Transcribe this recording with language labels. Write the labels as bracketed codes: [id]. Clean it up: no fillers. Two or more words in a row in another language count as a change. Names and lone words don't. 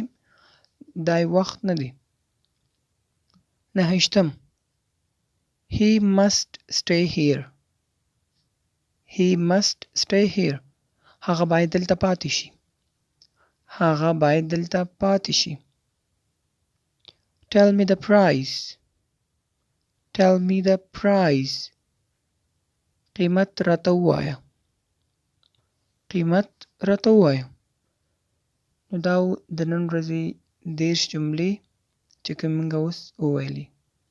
[ps] دا وخت نه دی. 29. [en] He must stay here. He must stay here. [ps] هغه باید دلته پاتې شي. هغه باید دلته پاتې شي. [en] Tell me the price. Tell me the price. [ps] قیمت راته ووایه. قیمت راته ووایه. نو دا د نن ورځې 30 جملې چې کوم موږ اوس وویلې.